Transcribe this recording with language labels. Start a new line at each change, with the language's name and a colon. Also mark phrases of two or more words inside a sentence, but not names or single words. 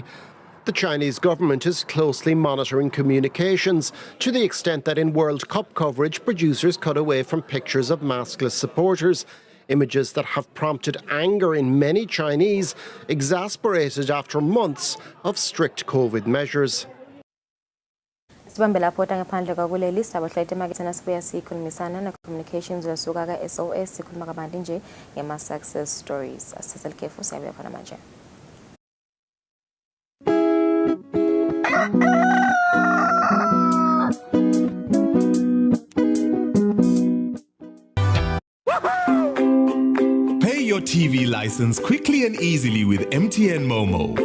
English: The Chinese government is closely monitoring communications to the extent that in World Cup coverage, producers cut away from pictures of maskless supporters, images that have prompted anger in many Chinese, exasperated after months of strict COVID measures.
Zulu: Sibambe lapho ngaphandle kwakule list abahlali emaketheni asibuya sikhulumisana na communications wesuka ka SOS sikhuluma kabanti nje ngema
English: success stories.
Zulu: Asithathe ikhefu siyabuya khona manje.
English: Pay your TV license quickly and easily with MTN Momo.